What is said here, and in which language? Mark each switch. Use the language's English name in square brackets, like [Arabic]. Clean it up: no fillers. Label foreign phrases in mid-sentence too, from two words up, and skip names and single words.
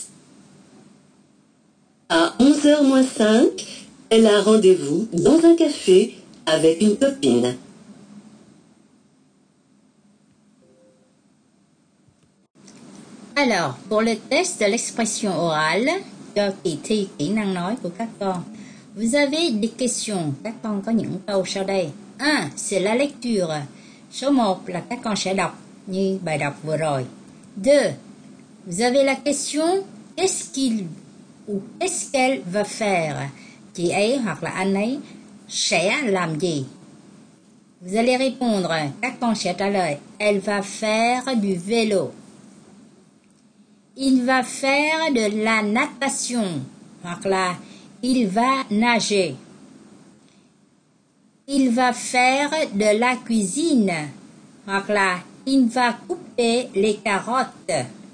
[French] À 11h moins 5, elle a rendez-vous dans un café avec une copine. Alors, pour le test de l'expression orale [Vietnamese] cho kỳ thi kỹ năng nói của các con, [French] vous avez des questions. [Vietnamese] Các con có những câu sau đây. 1. [French] C'est la lecture. [Vietnamese] Số 1 là các con sẽ đọc như bài đọc vừa rồi. 2. [French] Vous avez la question qu'est-ce qu'il ou qu'est-ce qu'elle va faire. [Vietnamese] Chị ấy hoặc là anh ấy sẽ làm gì. [French] Vous allez répondre. [Vietnamese] Các con sẽ trả lời. [French] Elle va faire du vélo. Il va faire de la natation, [Vietnamese] hoặc là [French] il va nager. Il va faire de la cuisine, [Vietnamese] hoặc là [French] il va couper les carottes.